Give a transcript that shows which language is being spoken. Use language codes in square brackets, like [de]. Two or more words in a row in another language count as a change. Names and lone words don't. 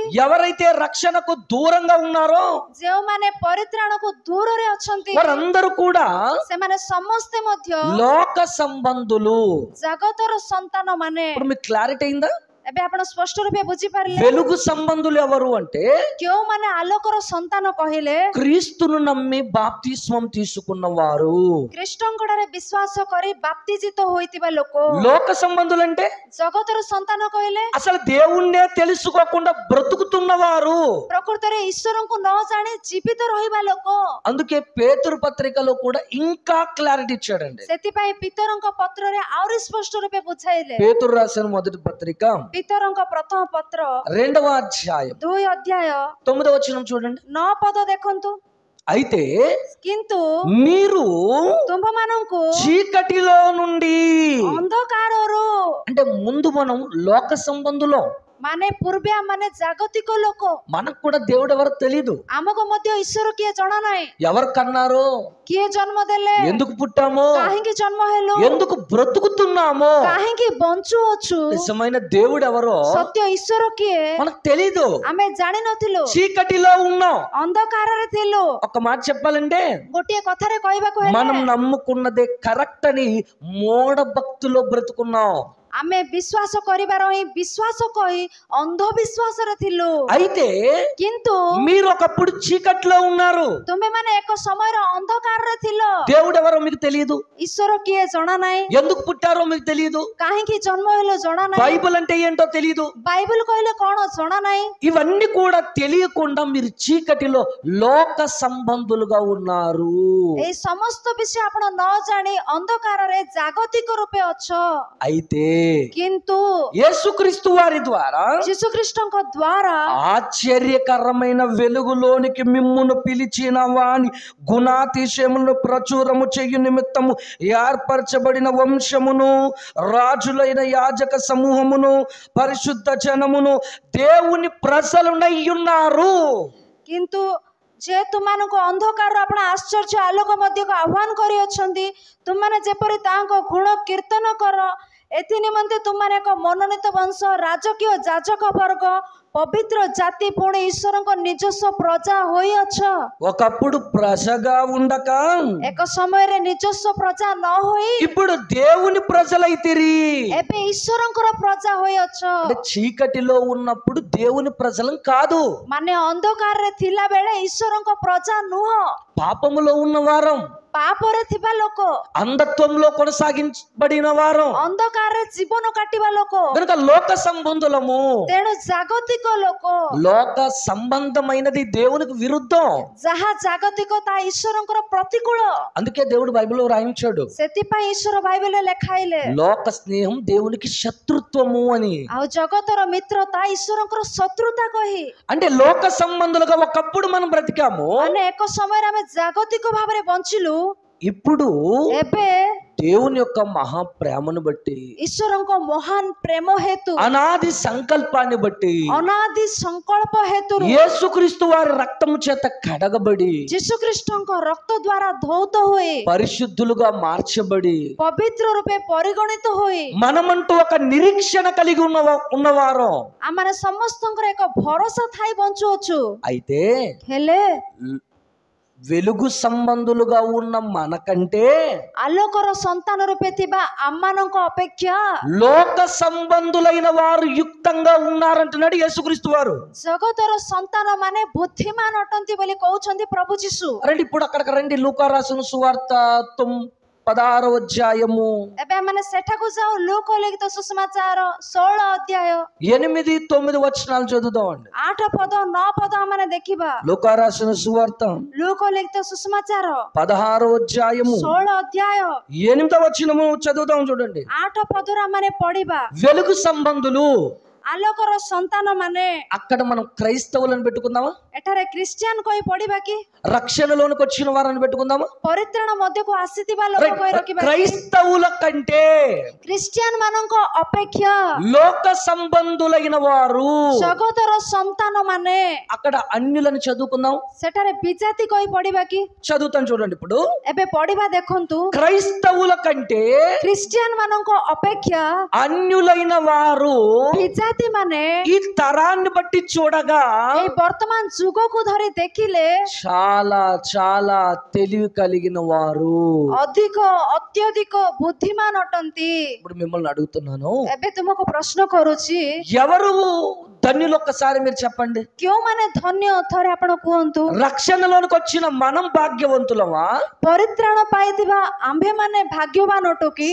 [te] ఎవరైతే రక్షణకు దూరంగా ఉన్నారో [or] ଯେଉଁମାନେ ପରିତ୍ରାଣକୁ ଦୂରରେ ଅଛନ୍ତି, [te] వారందరూ కూడా [or] ସେମାନେ ସମସ୍ତେ ମଧ୍ୟ [te] లోక సంబంధులు. [or] ଜଗତର ସନ୍ତାନ ମାନେ। [te] ఇప్పుడు మీకు క్లారిటీ అయిందా? [or] ଏବେ ଆପଣ ସ୍ପଷ୍ଟ ରୂପେ ବୁଝିପାରିଲେ [te] వెలుగు సంబంధులు ఎవరు అంటే [or] କେଉଁମାନେ ଆଲୋକର ସନ୍ତାନ କହିଲେ [te] క్రీస్తును నమ్మి బాప్తిస్మం తీసుకున్నవారు. [or] ଖ୍ରୀଷ୍ଟଙ୍କଠାରେ ବିଶ୍ୱାସ କରି ବାପ୍ତିଜିତ ହୋଇଥିବା ଲୋକ। [te] లోక సంబంధులు అంటే [or] ଜଗତର ସନ୍ତାନ କହିଲେ [te] అసలు దేవుణ్ణే తెలుసుకోకుండా బ్రతుకుతున్నవారు. [or] ପ୍ରକୃତରେ ଈଶ୍ୱରଙ୍କୁ ନ ଜାଣି ଜୀବିତ ରହିବା ଲୋକ। [te] అందుకే పేతురు పత్రికలో కూడా ఇంకా క్లారిటీ ఇచ్చాడండి. [or] ସେଥିପାଇଁ ପିତରଙ୍କ ପତ୍ରରେ ଆହୁରି ସ୍ପଷ୍ଟ ରୂପେ ବୁଝାଇଲେ। [te] పేతురు రాసిన మొదటి పత్రిక [or] ପିତରଙ୍କ ପ୍ରଥମ ପତ୍ର [te] 2వ అధ్యాయం [or] 2 ଅଧ୍ୟାୟ [te] 9వ వచనం చూడండి. [or] 9 ପଦ ଦେଖନ୍ତୁ। [te] అయితే [or] କିନ୍ତୁ [te] మీరు [or] ତୁମ୍ଭମାନଙ୍କୁ [te] చీకటిలో నుండి, [or] ଅନ୍ଧକାରରୁ, [te] అంటే ముందు మనం లోక సంబంధులం, [or] ମାନେ ପୂର୍ବେ ମାନେ ଜାଗତିକ ଲୋକ। [te] మనకు కూడా దేవుడు ఎవరో తెలీదు. [or] ଆମକୁ ମଧ୍ୟ ଈଶ୍ୱର କିଏ ଜଣା ନାହିଁ। [te] ఎవరు కన్నారో, [or] କିଏ ଜନ୍ମ ଦେଲେ, [te] ఎందుకు పుట్టామో, [or] କାହିଁକି ଜନ୍ମ ହେଲୁ, [te] ఎందుకు బ్రతుకుతున్నామో, [or] କାହିଁକି ବଞ୍ଚୁଅଛୁ, [te] నిజమైన దేవుడు ఎవరో [or] ସତ୍ୟ ଈଶ୍ୱର କିଏ [te] మనకు తెలీదు. [or] ଆମେ ଜାଣିନଥିଲୁ, [te] చీకటిలో ఉన్నాం. [or] ଅନ୍ଧକାରରେ ଥିଲୁ। [te] ఒక మాట చెప్పాలంటే [or] ଗୋଟିଏ କଥାରେ କହିବାକୁ [te] మనం [or] ହେଲେ [te] నమ్ముకున్నదే కరెక్ట్ అని మూఢ భక్తిలో బ్రతుకున్నాం. [or] ଆମେ ବିଶ୍ୱାସ କରିବାର ହିଁ ବିଶ୍ୱାସ କହି ଅନ୍ଧବିଶ୍ୱାସରେ ଥିଲୁ। [te] అయితే [or] କିନ୍ତୁ [te] మీరు ఒకప్పుడు చీకట్లో ఉన్నారు, [or] ତୁମେମାନେ ଏକ ସମୟର ଅନ୍ଧକାରରେ ଥିଲ। [te] దేవుడు ఎవరో మీకు తెలియదు, [or] ଈଶ୍ୱର କିଏ ଜଣା ନାହିଁ, [te] ఎందుకు పుట్టారో మీకు తెలియదు, [or] କାହିଁକି ଜନ୍ମ ହେଲ ଜଣା ନାହିଁ, [te] బైబిల్ అంటే ఏంటో తెలియదు. [or] ବାଇବଲ କହିଲେ କଣ ଜଣା ନାହିଁ। [te] ఇవన్నీ కూడా తెలియకుండా మీరు చీకటిలో లోక సంబంధులుగా ఉన్నారు. [or] ଏଇ ସମସ୍ତ ବିଷୟ ଆପଣ ନ ଜାଣି ଅନ୍ଧକାରରେ ଜାଗତିକ ରୂପେ ଅଛ। [te] అయితే [or] କିନ୍ତୁ [te] యేసుక్రీస్తు వారి ద్వారా [or] ଯୀଶୁଖ୍ରୀଷ୍ଟଙ୍କ ଦ୍ୱାରା [te] ఆశ్చర్యకరమైన వెలుగులోనికి మిమ్మును పిలిచిన వాని గుణాతిశయములను ప్రచురము చేయు నిమిత్తము ఏర్పరచబడిన వంశమును, రాజులైన యాజక సమూహమును, పరిశుద్ధ జనమును, దేవుని ప్రజలునై ఉన్నారు. [or] କିନ୍ତୁ ଯେ ତୁମମାନଙ୍କୁ ଅନ୍ଧକାରରୁ ଆପଣ ଆଶ୍ଚର୍ଯ୍ୟ ଆଲୋକ ମଧ୍ୟକୁ ଆହ୍ୱାନ କରିଅଛନ୍ତି, ତୁମମାନେ ଯେପରି ତାଙ୍କ ଗୁଣ କୀର୍ତ୍ତନ କର। ଏଥି ନିମନ୍ତେ ତୁମମାନେ ଏକ ମନୋନୀତ ବଂଶ, ରାଜକୀୟ ଯାଜକ ବର୍ଗ, ପବିତ୍ର ଜାତି ପୁଣି ଈଶ୍ୱରଙ୍କୁ ନିଜସ୍ୱ ପ୍ରଜା ହୋଇଅଛ। [te] ఒకప్పుడు ప్రజగా ఉండక [or] ଏକ ସମୟରେ ନିଜସ୍ୱ ପ୍ରଜା ନ ହୋଇ [te] ఇప్పుడు దేవుని ప్రజలైతిరి। [or] ଏବେ ଈଶ୍ୱରଙ୍କର ପ୍ରଜା ହୋଇଅଛ। [te] చీకటిలో ఉన్నప్పుడు దేవుని ప్రజలం కాదు, [or] ମାନେ ଅନ୍ଧକାରରେ ଥିଲା ବେଳେ ଈଶ୍ୱରଙ୍କ ପ୍ରଜା ନୁହଁ। [te] పాపములో ఉన్నవారం, [or] పాపରେ ଥିବା ଲୋକ, [te] అంధత్వంలో కొనసాగించబడిన వారం, [or] ଅନ୍ଧକାରରେ ଜୀବନ କାଟିବା ଲୋକ, [te] కనుక లోక సంబంధులము। [or] ତେଣୁ ଜାଗତିକ ଲୋକ। [te] లోక సంబంధమైనది దేవునికి విరుద్ధం। [or] ଯାହା ଜାଗତିକ ତାହା ଈଶ୍ୱରଙ୍କର ପ୍ରତିକୂଳ। [te] అందుకే దేవుడు బైబిల్లో రాయించాడు, [or] ସେଥିପାଇଁ ଈଶ୍ୱର ବାଇବେଲରେ ଲେଖାଇଲେ [te] లోక స్నేహం దేవునికి శత్రుత్వము అని। [or] ଆଉ ଜଗତର ମିତ୍ରତା ଈଶ୍ୱରଙ୍କର ଶତ୍ରୁତା କହି। [te] అంటే లోక సంబంధులుగా ఒకప్పుడు మనం బ్రతికాము, [or] ମାନେ ଏକ ସମୟରେ ଆମେ ଜାଗତିକ ଭାବରେ ବଞ୍ଚିଲୁ। [te] ఇప్పుడు [or] ଏବେ [te] దేవుని యొక్క మహా ప్రేమను బట్టి, [or] ଈଶ୍ୱରଙ୍କ ମହାନ ପ୍ରେମ ହେତୁ, [te] అనాది సంకల్పాన్ని బట్టి, [or] ଅନାଦି ସଂକଳ୍ପ ହେତୁରୁ [te] యేసుక్రీస్తు వారి రక్తము చేత కడగబడి, [or] ଯୀଶୁଖ୍ରୀଷ୍ଟଙ୍କ ରକ୍ତ ଦ୍ୱାରା ଧୌତ ହୋଇ, [te] పరిశుద్ధులుగా మార్చబడి, [or] ପବିତ୍ର ରୂପେ ପରିଗଣିତ ହୋଇ, [te] మనమంటూ ఒక నిరీక్షణ కలిగి ఉన్నవారు। [or] ଆମମାନେ ସମସ୍ତଙ୍କର ଏକ ଭରସା ଥାଇ ବଞ୍ଚୁଅଛୁ। [te] అయితే [or] ହେଲେ [te] వెలుగు సంబంధులుగా ఉన్న మనకంటే [or] ଆଲୋକର ସନ୍ତାନ ରୂପେ ଥିବା ଆମମାନଙ୍କ ଅପେକ୍ଷା [te] లోక సంబంధులైన వారు యుక్తంగా ఉన్నారంటున్నాడు యేసుక్రీస్తు వారు। [or] ଜଗତର ସନ୍ତାନ ମାନେ ବୁଦ୍ଧିମାନ ଅଟନ୍ତି ବୋଲି କହୁଛନ୍ତି ପ୍ରଭୁ ଯୀଶୁ। [te] రండి ఇప్పుడు అక్కడికి రండి, లూకా రాసిన సువార్త 16వ అధ్యాయము [or] ଏବେ ଆମେ ସେଠାକୁ ଯାଉ। ଲୁକ ଲିଖିତ ସୁସମାଚାର 16 ଅଧ୍ୟାୟ [te] 8-9 వచనాలు చదువుదామండి। [or] 8 ପଦ 9 ପଦ ଆମେ ଦେଖିବା। [te] లూకా రాసిన సువార్త [or] ଲୁକ ଲିଖିତ ସୁସମାଚାର [te] 16వ అధ్యాయము [or] 16 ଅଧ୍ୟାୟ [te] 8వ వచనము చదువుదాం చూడండి। [or] 8 ପଦରୁ ଆମେ ପଢିବା। [te] వెలుగు సంబంధులు, [or] ଆଲୋକର ସନ୍ତାନ ମାନେ, [te] అక్కడ మనం క్రైస్తవులను పెట్టుకుందామా? [or] ଏଠାରେ ଖ୍ରୀଷ୍ଟିଆନ କହି ପଢିବା କି? [te] రక్షణలోనికి వచ్చిన వారిని పెట్టుకుందామా? [or] ପରିତ୍ରାଣ ମଧ୍ୟକୁ ଆସିଥିବା ଲୋକ କହି ରଖିବା କି? [te] క్రైస్తవుల కంటే [or] ଖ୍ରୀଷ୍ଟିଆନ ମାନଙ୍କ ଅପେକ୍ଷା [te] లోక సంబంధులైన వారు, [or] ଜଗତର ସନ୍ତାନ ମାନେ, [te] అక్కడ అన్యులను చదువుకుందాం। [or] ସେଠାରେ ବିଜାତି କହି ପଢିବା କି? [te] చదువుతాను చూడండి। ఇప్పుడు [or] ଏବେ ପଢିବା ଦେଖନ୍ତୁ। [te] క్రైస్తవుల కంటే [or] ଖ୍ରୀଷ୍ଟିଆନ ମାନଙ୍କ ଅପେକ୍ଷା [te] అన్యులైన వారు [or] ବିଜାତି ମାନେ [te] ఈ తరాన్ని బట్టి చూడగా [or] ଏଇ ବର୍ତ୍ତମାନ ଯୁଗକୁ ଧରି ଦେଖିଲେ [te] చాలా చాలా తెలివి కలిగిన వారు। [or] ଅଧିକ ଅତ୍ୟଧିକ ବୁଦ୍ଧିମାନ ଅଟନ୍ତି। [te] ఇప్పుడు మిమ్మల్ని అడుగుతున్నాను, [or] ଏବେ ତୁମକୁ ପ୍ରଶ୍ନ କରୁଛି, [te] ఎవరు ధన్యులు? ఒక్కసారి మీరు చెప్పండి। [or] କେଉଁମାନେ ଧନ୍ୟ? ଥରେ ଆପଣ କୁହନ୍ତୁ। [te] రక్షణలోనికి వచ్చిన మనం భాగ్యవంతులమా? [or] ପରିତ୍ରାଣ ପାଇଥିବା ଆମ୍ଭେମାନେ ଭାଗ୍ୟବାନ ଅଟୁ କି?